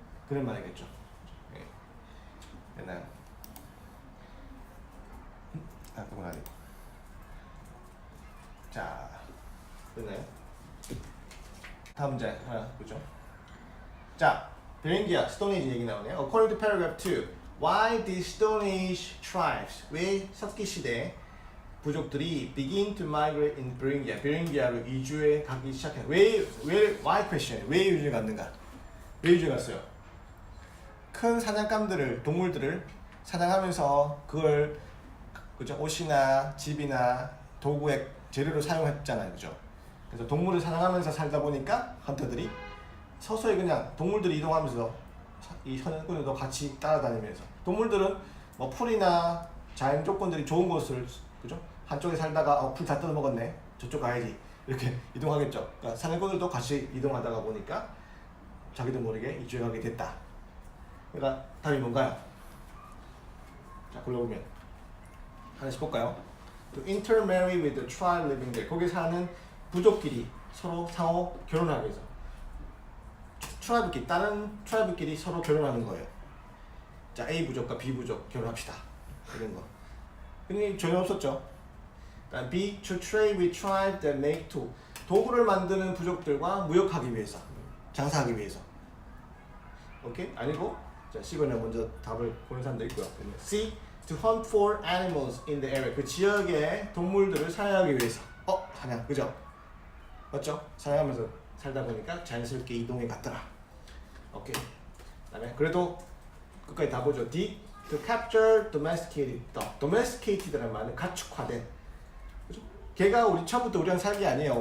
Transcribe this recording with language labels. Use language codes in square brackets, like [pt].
[ko] 그런 말이겠죠. 예. 옛날 그건 아니고. 자, 됐나요? 다음 문제 하나 보죠. 자, 베링기아 스톤 에이지 얘기 나오네요. [en] According to paragraph 2, why did Stone Age tribes, [ko] 왜 석기 시대 부족들이 [en] begin to migrate in [ko] 베링기아, 베링기아로 이주해 가기 시작해? [en] why question? [ko] 왜 이주해 갔는가? 왜 이주해 갔어요? 큰 사냥감들을, 동물들을 사냥하면서 그걸 그죠? 옷이나 집이나 도구의 재료로 사용했잖아요, 그죠? 그래서 동물을 사냥하면서 살다 보니까 헌터들이 서서히 그냥 동물들이 이동하면서 이 사냥꾼들도 같이 따라다니면서 동물들은 뭐 풀이나 자연 조건들이 좋은 곳을 그죠? 한쪽에 살다가 풀 다 뜯어먹었네, 저쪽 가야지 이렇게 이동하겠죠. 그러니까 사냥꾼들도 같이 이동하다가 보니까 자기도 모르게 이주해 가게 됐다. 그러니까 답이 뭔가요? 자, 골라보면 하나씩 볼까요? [en] To intermarry with the tribe living there. [ko] 거기 사는 부족끼리 서로 상호 결혼하기 위해서. 트라이브끼리, 다른 트라이브끼리 서로 결혼하는 거예요. 자, A 부족과 B 부족 결혼합시다. 이런 거. 근데 전혀 없었죠. B. [en] To trade with tribes that make tool. [ko] 도구를 만드는 부족들과 무역하기 위해서. 장사하기 위해서. 오케이? 아니고, 자, C번에 먼저 답을 보는 사람도 있고요. C. [en] To hunt for animals in the area. [ko] 그 지역의 동물들을 사냥하기 위해서. 사냥, 그죠? 맞죠? 사냥하면서 살다 보니까 자연스럽게 이동해 갔더라. 오케이. 그다음에 그래도 끝까지 다 보죠. D. [en] To capture domesticated dog. [ko] domesticated라는 말은 가축화된. 그죠? 걔가 우리 처음부터 우리랑 살기 아니에요.